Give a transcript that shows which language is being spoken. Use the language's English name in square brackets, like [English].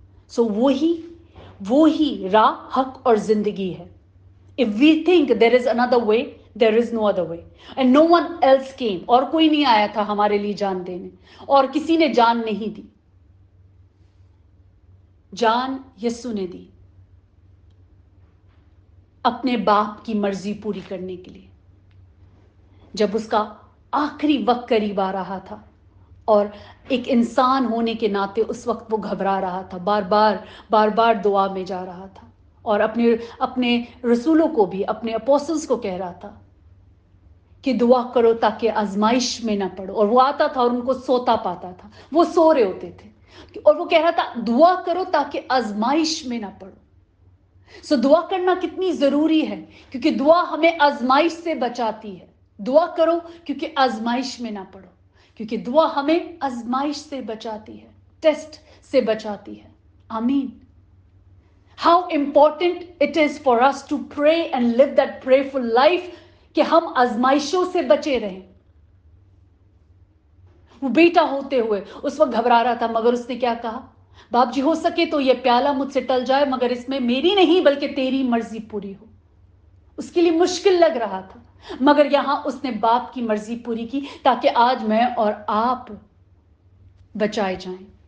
[Hindi] So वो ही राह, हक और जिंदगी है। [English] If we think there is another way, there is no other way. And no one else came. [Hindi] और कोई नहीं आया था हमारे लिए जान देने, और किसी ने जान नहीं दी। जान यीशु ने दी अपने बाप की मर्जी पूरी करने के लिए। जब उसका आखिरी वक्त करीब आ रहा था, और एक इंसान होने के नाते उस वक्त वो घबरा रहा था, बार बार दुआ में जा रहा था, और अपने रसूलों को भी, अपने अपोस्टल्स को कह रहा था कि दुआ करो ताकि आजमाइश में ना पड़ो। और वो आता था और उनको सोता पाता था, वो सो रहे होते थे, और वो कह रहा था दुआ करो ताकि आजमाइश में ना पड़ो। सो दुआ करना कितनी जरूरी है, क्योंकि दुआ हमें आजमाइश से बचाती है। दुआ करो क्योंकि आजमाइश में ना पड़ो, क्योंकि दुआ हमें आजमाइश से बचाती है, टेस्ट से बचाती है। आमीन। [English] How important it is for us to pray and live that prayerful life, [Hindi] कि हम आजमाइशों से बचे रहें। वो बेटा होते हुए उस वक्त घबरा रहा था, मगर उसने क्या कहा? बाप जी, हो सके तो ये प्याला मुझसे टल जाए, मगर इसमें मेरी नहीं बल्कि तेरी मर्जी पूरी हो। उसके लिए मुश्किल लग रहा था, मगर यहां उसने बाप की मर्जी पूरी की, ताकि आज मैं और आप बचाए जाएं।